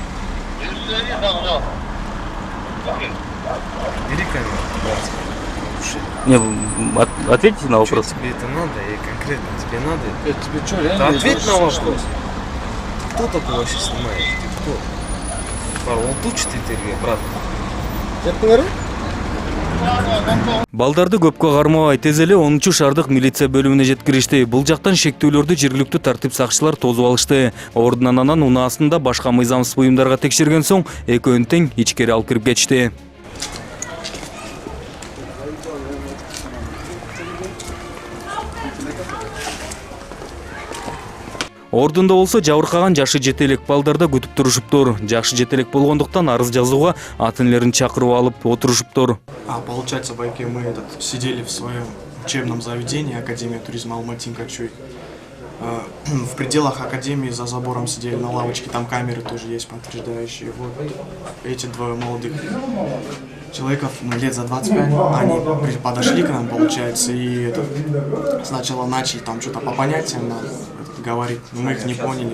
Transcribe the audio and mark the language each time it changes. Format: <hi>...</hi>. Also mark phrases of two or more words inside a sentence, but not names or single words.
<ru>Бери камеру. Не, ответьте на вопрос. Тебе это надо и конкретно тебе надо? Тебе что, Да реально? ответь на вопрос. Ты кто такой вообще снимаешь? Ты кто? Паролтуч ты, брат. Я говорю?</ru> <ky>Балдарды көпкө кармабай тез эле 10-шаардык милиция бөлүмүнө жеткиришти. Бул жактан шектүүлөрдү жергиликтүү тартип сакчылар тосуп алышты. Ордунан анан унаасында башка мыйзамсыз буюмдарга текшерген соң экөөнү тең ичкери алып кирип кетишти. Ордунда болсо жабыркаган жашы жетелек балдарда күтүп турушуптур. Жакшы жетелек болгондуктан арыз жазууга ата-энелерин чакырып алып отурушуптур.</ky> <ru>Получается, байки мы сидели в своем учебном заведении, Академия туризма Алматы-Качуй. В пределах академии за забором сидели на лавочке, там камеры тоже есть подтверждающие. Вот эти двое молодых человеков, лет за 25, они подошли к нам, получается, и сначала начали там что-то по понятиям нам говорить, но мы их не поняли.</ru>